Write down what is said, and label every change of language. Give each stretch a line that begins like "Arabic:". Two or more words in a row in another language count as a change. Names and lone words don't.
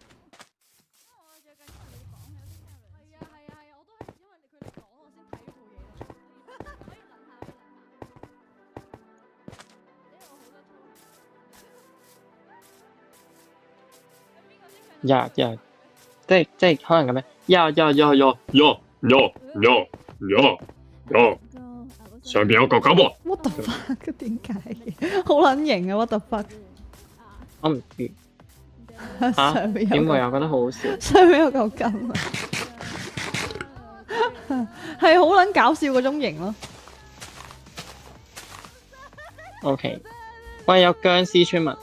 Cantonese: 呀，即係可能咁樣，上面有嚿金喎。
English: What the fuck？
Cantonese: 點解嘅？好撚型啊！
English: What the fuck？
Cantonese: 我唔知上面有點會嚿啊？覺得好好笑。上面有嚿金啊！係好撚搞笑嗰種型咯。 OK，喂，有僵屍村民，